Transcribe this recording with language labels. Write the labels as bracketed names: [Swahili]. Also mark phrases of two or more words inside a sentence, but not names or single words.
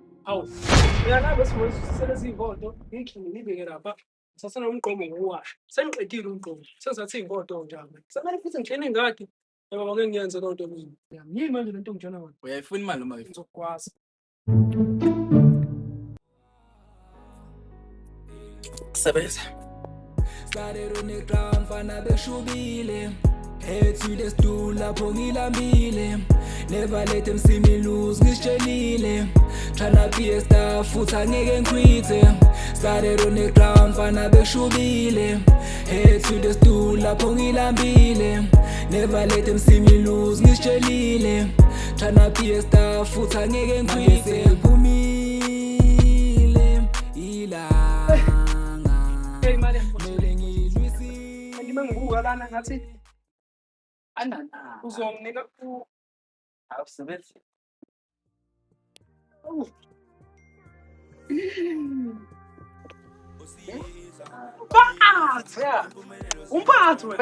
[Zulu] Mina nabe siwezi selezi iy'ngodo ngiy'khini ngibeke lapha Sasenomgqomo ngokuwasha. Sengiqedile umgqomo. Sengisathi iy'nkoto njalo. Semele futhi ngishene ingadi. Ngoba ngeke ngiyenze loo nto mina. Yimi manje lento ngijona ngayo. Uyayifuna imali noma ayifuni? Ngizokwazi. Sebenza. [English] Started on the ground [Zulu] fana beshubile. [English] Head to the stool [Zulu] lapho ngilambile. [English] Never let them see me lose ngisitshelile. Tryna be a star [Zulu] futhi angeke ngiquite. [English] Started on the ground [Zulu] fana beshubile. [English] Head to the stool [Zulu] lapho ngilambile. [English] Never let them see me lose ngisitshelile. Tryna be a star [Zulu] futhi angeke ngiquite. Phumile ilanga. Hey mali. Ngibuka lana ngathi Anana. uzonginika ku Awusebenzi. umphathi wena.